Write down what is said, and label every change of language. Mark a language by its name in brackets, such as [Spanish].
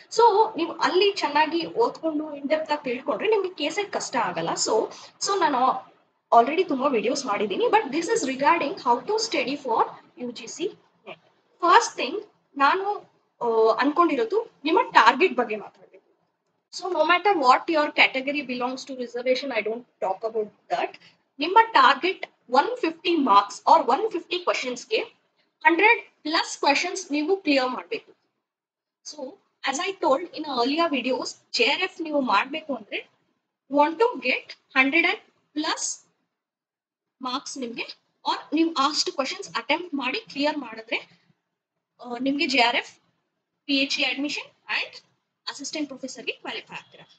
[Kannada] So ನೀವು ಅಲ್ಲಿ ಚೆನ್ನಾಗಿ ಓದ್ಕೊಂಡು ಇನ್ ಡೆಪ್ತ್ ಆಗಿ ತಿಳ್ಕೊಂಡ್ರೆ ನಿಮ್ಗೆ ಕೆ ಸೆಟ್ ಕಷ್ಟ ಆಗಲ್ಲ. ಸೊ ನಾನು ಆಲ್ರೆಡಿ ತುಂಬಾ ವಿಡಿಯೋಸ್ ಮಾಡಿದ್ದೀನಿ, [English] But this is regarding how to study for U G C NET. [Kannada] First thing ನಾನು ಅನ್ಕೊಂಡಿರೋದು ನಿಮ್ಮ ಟಾರ್ಗೆಟ್ ಬಗ್ಗೆ ಮಾತಾಡಬೇಕು. [English] So no matter what your category belongs to reservation, I don't talk about that. [Kannada] ನಿಮ್ಮ target 150 marks R 150 ಕ್ವಶನ್ಸ್ಗೆ 100 plus questions ನೀವು clear ಮಾಡಬೇಕು. So [English] as I told in earlier videos, [Kannada] J R F ನೀವು ಮಾಡಬೇಕು ಅಂದ್ರೆ [English] want to get 100 plus marks [Kannada] ನಿಮಗೆ, R ನೀವು ಅಷ್ಟು questions attempt ಮಾಡಿ ಕ್ಲಿಯರ್ ಮಾಡಿದ್ರೆ ನಿಮಗೆ J R F, P H D admission and assistant ಪ್ರೊಫೆಸರ್ಗೆ qualify ಆಗ್ತೀರಾ.